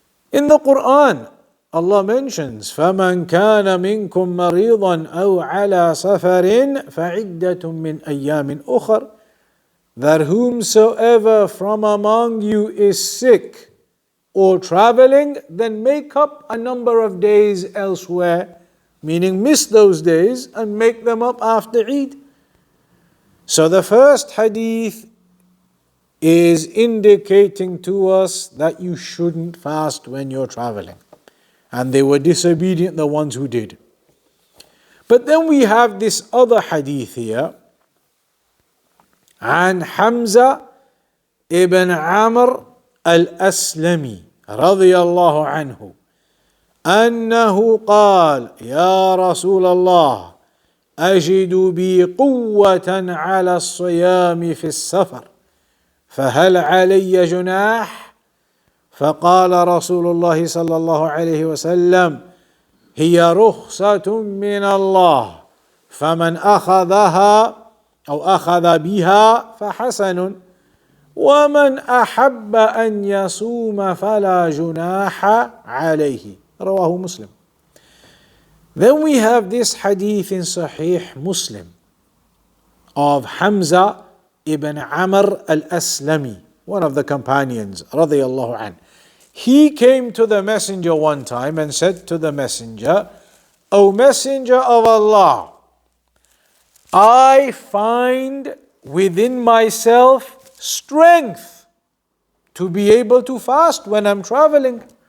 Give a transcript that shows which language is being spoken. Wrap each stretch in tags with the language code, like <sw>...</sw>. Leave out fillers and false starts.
<en>In the Quran, Allah mentions,</en> <ar>فَمَنْ كَانَ مِنْكُمْ مَرِيضًا أَوْ عَلَى سَفَرٍ فَعِدَّةٌ مِّنْ أَيَّامٍ أُخَرٍ,</ar> <en>that whomsoever from among you is sick or traveling, then make up a number of days elsewhere, meaning miss those days and make them up after Eid. So the first hadith is indicating to us that you shouldn't fast when you're traveling. And they were disobedient, the ones who did. But then we have this other hadith here.</en> <ar>عن حمزة ابن عمرو الأسلمي رضي الله عنه أنه قال يا رسول الله أجد بي قوة على الصيام في السفر فهل علي جناح؟ فقال رسول الله صلى الله عليه وسلم هي رخصة من الله فمن أخذها أو أخذ بها فحسن ومن أحب أن يصوم فلا جناح عليه رواه Muslim.</ar> <en>Then we have this hadith in Sahih Muslim of Hamza ibn Amr al-Aslami, one of the companions, radiyallahu anh. He came to the messenger one time and said to the messenger, O messenger of Allah, I find within myself strength to be able to fast when I'm traveling.</en>